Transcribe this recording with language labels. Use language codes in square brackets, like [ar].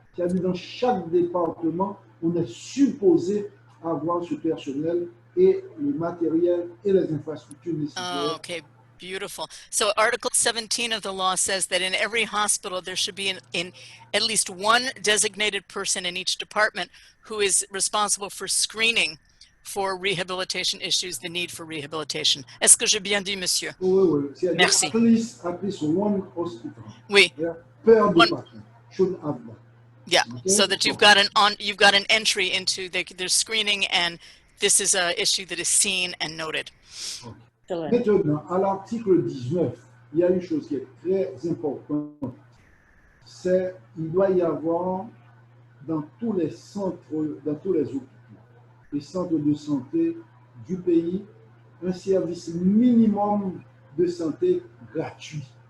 [fr] C'est-à-dire dans chaque département, on est supposé avoir ce personnel et le matériel et les infrastructures nécessaires. [en] Oh, okay, beautiful. So Article 17 of the law says that in every hospital there should be in at least one designated person in each department who is responsible for screening for rehabilitation issues, the need for rehabilitation. [fr] Est-ce que j'ai bien dit, monsieur? Oui. Merci. [en] At least one hospital. [fr] Oui. [en] Per department should have that. Yeah, Okay. so that you've got an entry into their screening, and this is an issue that is seen and noted. Okay. [fr] Maintenant, à l'article 19, il y a une chose qui est très importante. C'est qu'il doit y avoir dans tous les centres, dans tous les hôpitaux, les centres de santé du pays, un service minimum de santé gratuit.